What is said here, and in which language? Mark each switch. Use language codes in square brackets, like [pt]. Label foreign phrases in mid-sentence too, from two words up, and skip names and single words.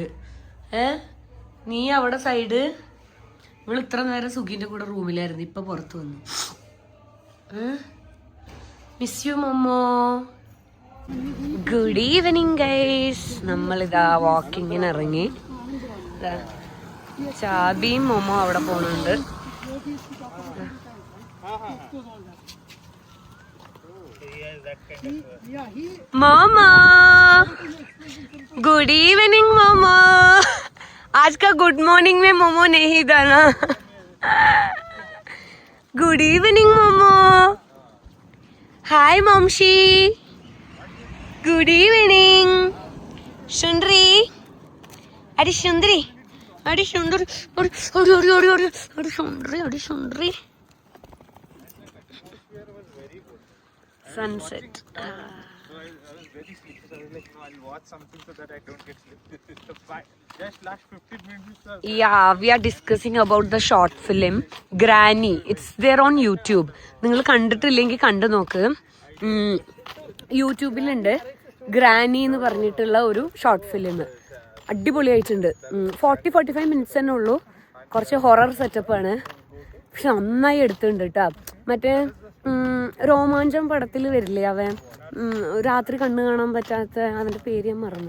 [ml] നീ അവിടെ സൈഡ്, ഇവള് ഇത്ര നേരം സുഖിൻ്റെ കൂടെ റൂമിലായിരുന്നു, ഇപ്പൊ പുറത്ത് വന്നു. [en] miss you Mommo. good evening guys. [ml] നമ്മളിതാ വാക്കിങ്ങിന് ഇറങ്ങി. ചാബിയും മൊമ്മോ അവിടെ പോണുണ്ട്. [hi] मामा [en] good evening [hi] मामा. आज का [en] good morning [hi] में मोमो नहीं था ना. [en] good evening Momo. hi Mamshi. good evening. [hi] सुंदरी, अरे सुंदरी, अरे सुंदरी, अरे अरे अरे अरे अरे अरे सुंदरी, अरे सुंदरी. [en] Sunset. Yeah, we are discussing about the short film Granny. It's there on YouTube. [ml] നിങ്ങൾ കണ്ടിട്ടില്ലെങ്കിൽ കണ്ടു നോക്ക്. യൂട്യൂബിലുണ്ട് ഗ്രാനി എന്ന് പറഞ്ഞിട്ടുള്ള ഒരു [en] short film. [ml] അടിപൊളിയായിട്ടുണ്ട്. 40-45 മിനിറ്റ്സ് തന്നെ ഉള്ളൂ. കുറച്ച് ഹൊറർ സെറ്റപ്പാണ്, പക്ഷെ നന്നായി എടുത്തിട്ടുണ്ട് കേട്ടോ. മറ്റേ രോമാഞ്ചം പടത്തിൽ വരില്ലേ അവൻ, രാത്രി കണ്ണു കാണാൻ പറ്റാത്ത, അവൻ്റെ പേര് ഞാൻ മറന്നു.